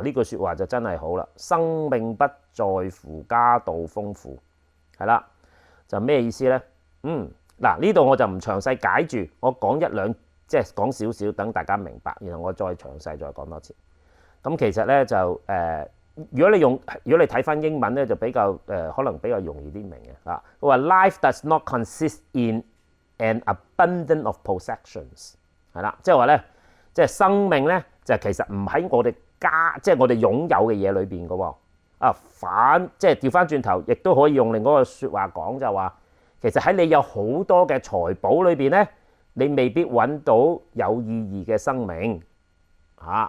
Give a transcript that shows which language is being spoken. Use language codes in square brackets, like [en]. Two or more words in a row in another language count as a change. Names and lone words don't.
[yue] 呢句説話就真係好啦，生命不在乎家道豐富，係啦，就咩意思咧？嗱，呢度我就唔詳細解住，我講一兩，即係講少少，等大家明白，然後我再詳細再講多次。咁其實咧就如果你睇翻英文咧，就比較可能比較容易啲明嘅佢話 [en] Life does not consist in an abundance of possessions [yue] 係啦，即係話咧，即係生命咧就其實唔喺我哋即係我哋擁有嘅嘢裏邊嘅喎即係調翻轉頭，亦都可以用另外一個説話講，就話其實喺你有好多嘅財寶裏邊咧，你未必揾到有意義嘅生命哇！